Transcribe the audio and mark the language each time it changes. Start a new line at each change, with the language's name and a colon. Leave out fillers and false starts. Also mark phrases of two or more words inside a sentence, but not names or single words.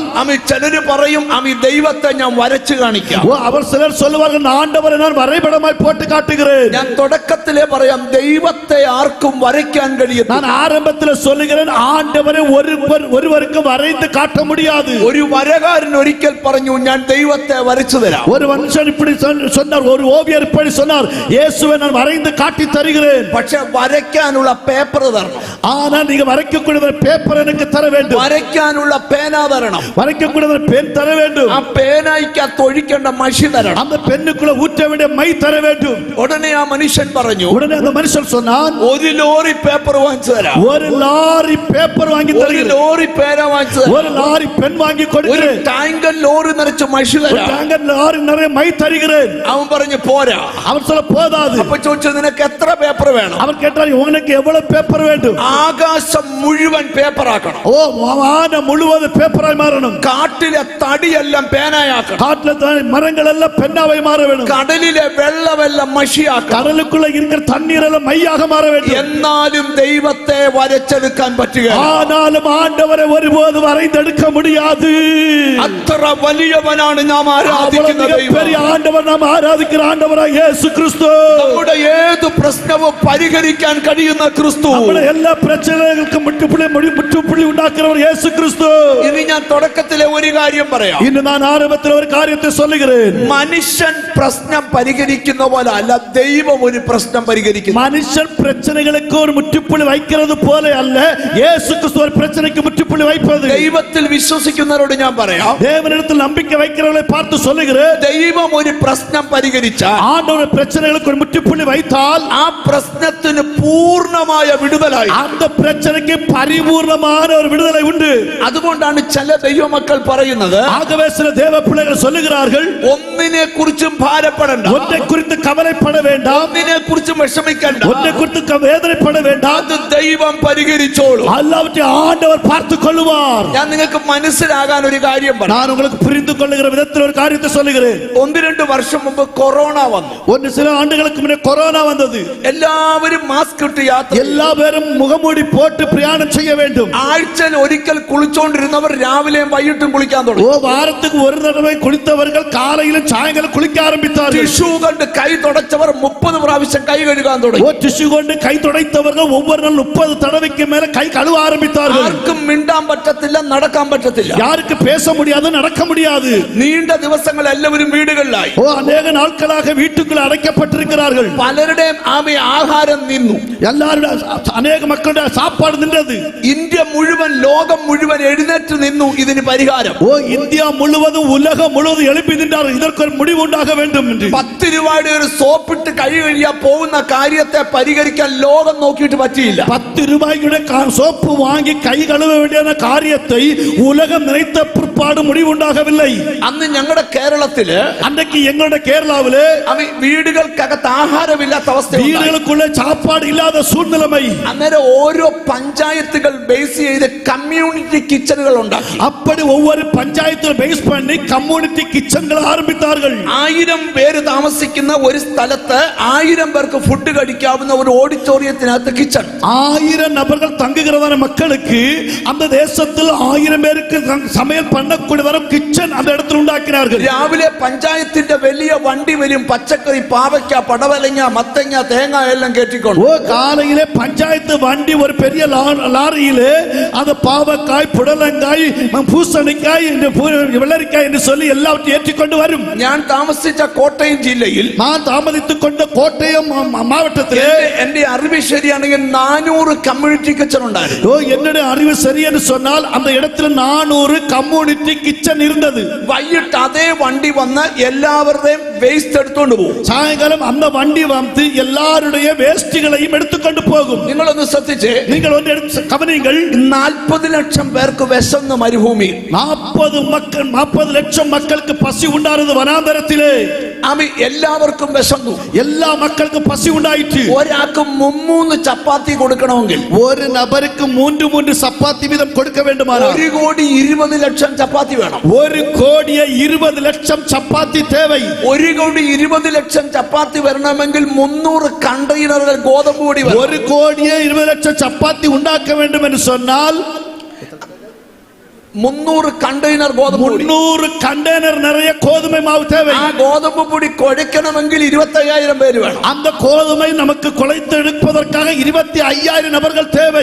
Malayalam: ചിലര് പറയും ദൈവത്തെ ഞാൻ വരച്ചു കാണിക്കാം.
Tamil: அவர் சிலர் சொல்லுவார்கள், ஆண்டவரை நான் வரைபடமாய் போட்டு காட்டுகிறேன்.
Malayalam: ഞാൻ തുടക്കത്തിലേ പറയാം, ദൈവത്തെ ആർക്കും വരയ്ക്കാൻ കഴിയും.
Tamil: நான் ஆரம்பத்தில் சொல்லுகிறேன், ஆண்டவரை ஒருவருக்கு வரைந்து காட்ட முடியாது.
Malayalam: ഒരു വരകാരൻ ഒരിക്കൽ പറഞ്ഞു, ഞാൻ ദൈവത്തെ വരച്ചു തരാം.
Tamil: ஒரு மனுஷன் இப்படி சொன்னார், ஒரு ஓவியர் இப்படி சொன்னார், இயேசுவை நான் வரைந்து காட்டி தருகிறேன்.
Malayalam: പക്ഷെ വരയ്ക്കാനുള്ള പേപ്പർ തരണം.
Tamil: ஆனா நீங்க வரைக்கக்கூடிய பேப்பர் எனக்கு தர வேண்டும்.
Malayalam: വരയ്ക്കാനുള്ള പേന തരണം.
Tamil: வரைக்கக்கூடிய பென் தர வேண்டும்.
Malayalam: ആ പേനായിക്കകത്ത് ഒഴിക്കേണ്ട മഷി തരണം.
Tamil: அந்த பெண்ணுக்குள்ள ஊற்ற வேண்டிய மை தர வேண்டும்.
Malayalam: ഉടനെ ആ മനുഷ്യൻ പറഞ്ഞു,
Tamil: உடனே அந்த மனுஷன் சொன்னான்,
Malayalam: ഒരു ലോറി പേപ്പർ വാങ്ങിച്ചു തരാം.
Tamil: ஒரு லாரி பேப்பர் வாங்கி
Malayalam: ഒരു
Tamil: தருகிறேன்.
Malayalam: ലോറി പേന വാങ്ങിച്ചു തരാം.
Tamil: ஒரு லாரி பென் வாங்கி
Malayalam: ഒരു
Tamil: கொடுக்கிறேன்.
Malayalam: ടാങ്കർ ലോറി നിറച്ച് മഷി
Tamil: ஒரு
Malayalam: തരാം.
Tamil: டாங்கர் லாரி நிறைய மை தருகிறேன்.
Malayalam: അവൻ പറഞ്ഞു പോരാ.
Tamil: அவர் சொல்ல போதாது.
Malayalam: അപ്പൊ ചോദിച്ചു, നിനക്ക് എത്ര പേപ്പർ വേണം?
Tamil: அவர் கேட்டார், உனக்கு எவ்வளவு பேப்பர் வேண்டும்?
Malayalam: ആകാശം മുഴുവൻ പേപ്പർ ആക്കണം.
Tamil: ஓ வானம் முழுவதும் பேப்பராய் மாறணும்.
Malayalam: കാട്ടിലെ തടിയെല്ലാം പേനായാക്കണം.
Tamil: காட்டுல மரங்கள் எல்லாம் பெண்ணாவை மாற வேண்டும்.
Malayalam: കടലിലെ വെള്ളമെല്ലാം മഷിയാക്കണം.
Tamil: கடலுக்குள்ள இருக்கிற தண்ணீர் எல்லாம் மையாக மாற வேண்டும்.
Malayalam: എന്നാലും ദൈവത്തെ വരച്ചെടുക്കാൻ പറ്റുക.
Tamil: ஆனாலும் ஆண்டவரை ஒருபோது வரைந்தெடுக்க முடியாது.
Malayalam: അത്ര വലിയവനാണ് നാം ആരാധിക്കുന്ന ദൈവം.
Tamil: பெரிய ஆண்டவர், நாம் ஆராதிக்கிற ஆண்டவராக இயேசு கிறிஸ்து.
Malayalam: നമ്മുടെ ഏത് പ്രശ്നവും പരിഹരിക്കാൻ കഴിയുന്ന ക്രിസ്തു. നമ്മുടെ എല്ലാ പ്രശ്നങ്ങൾക്കും മുറ്റുപുള്ളി ഉണ്ടാക്കുന്നവർ இயேசு கிறிஸ்து. ഇനി ഞാൻ തുടക്കത്തിലെ ഒരു കാര്യം പറയാം. ഇന്ന് ഞാൻ ആരംഭത്തിൽ ഒരു കാര്യത്തെ சொல்லுகிறேன். മനുഷ്യൻ പ്രശ്നം പരിഹരിക്കുന്ന പോലെ അല്ല, ദൈവം ഒരു പ്രശ്നം പരിഹരിക്കുന്നു.
Tamil: மனுஷன் பிரச்சனைகளுக்கு ஒரு முற்றுப்புள்ளி வைக்கிறது போல அல்ல, இயேசு கிறிஸ்து ஒரு பிரச்சனைக்கு முற்றுப்புள்ளி வைப்பது.
Malayalam: ദൈവത്തിൽ വിശ്വസിക്കുന്നവരോട് ഞാൻ പറയാം,
Tamil: தேவனிடத்தில் நம்பிக்கை வைக்கிறவர்களை பார்த்து சொல்லுகிறேன்,
Malayalam: ദൈവം ഒരു പ്രശ്നം പരിഹരിച്ചാൽ,
Tamil: ஆண்டவர் பிரச்சனைகளுக்கு ஒரு முற்றுப்புள்ளி வைத்தால்,
Malayalam: ആ പ്രശ്നത്തിന് പൂർണ്ണമായ വിടുതലായി.
Tamil: அந்த பிரச்சனைக்கு பரிபூர்ணமான ஒரு விடுதலை உண்டு.
Malayalam: അതുകൊണ്ടാണ് ചില ദൈവമക്കൾ പറയുന്നത്,
Tamil: ஆகவே சில தேவ பிள்ளைகள் சொல்லுகிறார்கள்,
Malayalam: ഒന്നിനെ കുറിച്ചും ഭാരപ്പെടണ്ട,
Tamil: ஒன்றை குறித்து கவலைப்பட வேண்டாம்,
Malayalam: ഒന്നിനെ കുറിച്ചും വിഷമിക്കണ്ട,
Tamil: ஒன்றை குறித்து வேதனைப்பட வேண்டாம்,
Malayalam: അത് ദൈവം പരിഹരിച്ചോളൂ.
Tamil: எல்லாவற்றையும் ஆண்டவர் பார்த்துக் கொள்வார்.
Malayalam: ഞാൻ നിങ്ങൾക്ക് മനസ്സിലാകാൻ ഒരു കാര്യം പറയാം.
Tamil: நான் உங்களுக்கு புரிந்து கொள்ளுகிற விதத்தில் ஒரு காரியத்தை சொல்லுகிறேன்.
Malayalam: 1-2 വർഷം മുമ്പ് കൊറോണ വന്നു.
Tamil: ஒன்று சில ஆண்டுகளுக்கு முன்னே கொரோனா வந்தது.
Malayalam: എല്ലാവരും മാസ്ക് ഇട്ട് യാത്ര.
Tamil: எல்லா பேரும் முகமூடி போட்டு பிரயாணம் செய்ய வேண்டும்.
Malayalam: ആഴ്ചയിൽ ഒരിക്കൽ കുളിച്ചോണ്ടിരുന്നവർ രാവിലെയും വൈകിട്ടും കുളിക്കാൻ തുടങ്ങി.
Tamil: வாரத்துக்கு ஒரு தடவை குளித்தவர்கள் காலையிலும் சாயங்காலம் குளிக்க ஆரம்பித்தார்கள்.
Malayalam: ടിഷ്യൂ കൊണ്ട് കൈ തുടച്ചവർ 30 പ്രാവശ്യം കൈ കഴുകാൻ തുടങ്ങി.
Tamil: டிஷ்யூ கொண்டு கை துடைத்தவர்கள் ஒவ்வொரு நாள் 30 தடவைக்கு மேல கை கழுவ ஆரம்பித்தார்கள்.
Malayalam: ആർക്കും മിണ്ടാൻ പറ്റത്തില്ല, നടക്കാൻ പറ്റത്തില്ല.
Tamil: யாருக்கு பேச முடியாது, முடியாது, நடக்க முடியாது.
Malayalam: നീണ്ട ദിവസങ്ങൾ എല്ലാവരും വീടുകളിലായി.
Tamil: ஓ அநேக நாட்களாக வீட்டுக்குள் அடைக்கப்பட்டிருக்கிறார்கள்.
Malayalam: പലരുടെയും ആഹാരം നിന്നു.
Tamil: எல்லாருடைய அநேக மக்களுடைய சாப்பாடு நின்றது.
Malayalam: ഇന്ത്യ മുഴുവൻ ലോകം മുഴുവൻ എഴുന്നേറ്റ് നിന്നു ഇതിന് പരിഹാരം.
Tamil: ஓ இந்தியா முழுவதும் உலகம் முழுவதும் எழுப்பி நின்றார்கள், இதற்கு ஒரு முடிவு உண்டாக வேண்டும் என்று.
Malayalam: 10 രൂപയുടെ ഒരു സോപ്പിട്ട് കൈ കഴുകിയാൽ പോകുന്ന കാര്യത്തെ പരിഹരിക്കാൻ ലോകം നോക്കിയിട്ട് പറ്റിയില്ല.
Tamil: 10 ரூபாயுடைய சோப்பு வாங்கி கை கழுவ வேண்டிய കാര്യத்தை உலகம் நினைத்த பிற்பாடு முடிவு உண்டாகவில்லை.
Malayalam: അന്ന് ഞങ്ങളുടെ കേരളത്തില്,
Tamil: அன்றைக்கு எங்களுடைய கேரளாவிலே
Malayalam: വീടുകൾക്കകത്ത് ആഹാരമില്ലാത്ത അവസ്ഥ,
Tamil: வீடுகளுக்குள்ள சாப்பாடு இல்லாத சூழ்நிலைமை.
Malayalam: അന്നേരം ഓരോ പഞ്ചായത്തുകൾ ബേസ് ചെയ്ത് കമ്മ്യൂണിറ്റി കിച്ചണുകൾ ഉണ്ടാക്കി.
Tamil: அப்படி ஒவ்வொரு பஞ்சாயத்துல பேஸ் பண்ணி கம்யூனிட்டி கிச்சன்கள் ஆரம்பித்தார்கள்.
Malayalam: 1000 പേര് താമസിക്കുന്ന ഒരു സ്ഥലത്ത് 1000 പേർക്ക് ഫുഡ് കഴിക്കാവുന്ന ഒരു ഓഡിറ്റോറിയത്തിനകത്ത് കിച്ചൺ.
Tamil: 1000 நபர்கள் தங்குகிறதான மக்களுக்கு அந்த தேசத்தில் 1000 பேருக்கு சமையல் பண்ணக்கூடிய வரும் கிச்சன் அந்த இடத்தில் உண்டாக்கினார்கள்.
Malayalam: രാവിലെ പഞ്ചായത്തിന്റെ വലിയ വണ്ടി വരും, പച്ചക്കറി, പാവയ്ക്ക, പടവലങ്ങ, മത്തങ്ങ, തേങ്ങ എല്ലാം കേട്ടിക്കൊണ്ട്.
Tamil: ஓ காலையிலே பஞ்சாயத்து வண்டி ஒரு பெரிய லாரியிலே அந்த பாவக்காய், புடலங்காய், பூசணிக்காய், வெள்ளரிக்காய் என்று சொல்லி எல்லாவற்றையும் ஏற்றிக்கொண்டு வரும்.
Malayalam: ഞാൻ താമസിച്ച കോട്ടയം ജില്ലയിൽ,
Tamil: நான் தாமதித்துக் கொண்ட கோட்டயம் மாவட்டத்திலே
Malayalam: എന്റെ അറിവ് ശരിയാണെങ്കിൽ 400 കമ്മ്യൂണിറ്റി കിച്ചൺ ഉണ്ടായിരുന്നു.
Tamil: ஓ என்னுடைய அறிவு சரி என்று சொன்னால் அந்த இடத்துல 400 கம்யூனிட்டி கிச்சன் இருந்தது.
Malayalam: വൈകിട്ട് അതേ വണ്ടി വന്ന് എല്ലാവരുടെയും വേസ്റ്റ് എടുത്തുകൊണ്ട് പോകും.
Tamil: சாயங்காலம் அந்த வண்டி வந்து எல்லாருடைய வேஸ்டுகளையும் எடுத்துக்கொண்டு போகும்.
Malayalam: നിങ്ങളൊന്ന് ശ്രദ്ധിച്ചേ,
Tamil: நீங்கள் ஒன்று எடுத்து கவனியுங்கள்.
Malayalam: 40 ലക്ഷം പേർക്ക് വിശന്ന് മരുഭൂമിയിൽ,
Tamil: 40 லட்சம் மக்களுக்கு பசி உண்டானது வனாந்தரத்திலே.
Malayalam: എല്ലാവർക്കും വിശന്നു.
Tamil: எல்லா மக்களுக்கும் பசி உண்டாயிற்று.
Malayalam: ഒരാൾക്ക് 3 ചപ്പാത്തി കൊടുക്കണമെങ്കിൽ
Tamil: ஒரு நபருக்கு 3 சப்பாத்தி வீதம் கொடுக்க வேண்டுமானால்
Malayalam: 1,20,00,000 ചപ്പാത്തി വേണം.
Tamil: 1,20,00,000 சப்பாத்தி தேவை.
Malayalam: 1,20,00,000 ചപ്പാത്തി വരണമെങ്കിൽ 300 കണ്ടെയ്നറുകൾ ഗോതമ്പ് പൊടി വേണം.
Tamil: 1,20,00,000 சப்பாத்தி உண்டாக்க வேண்டும் என்று சொன்னால்
Malayalam: 300 കണ്ടെയ്നർ ഗോതമ്പ് പൊടി,
Tamil: 300 കണ്ടെയ്നർ நிறைய கோதுமை மாவு தேவை.
Malayalam: ആ ഗോതമ്പ് പൊടി കുഴയ്ക്കണമെങ്കിൽ 25,000 പേര് വേണം.
Tamil: அந்த கோதுமை நமக்கு குழைத்து எடுப்பதற்காக 25,000 நபர்கள் தேவை.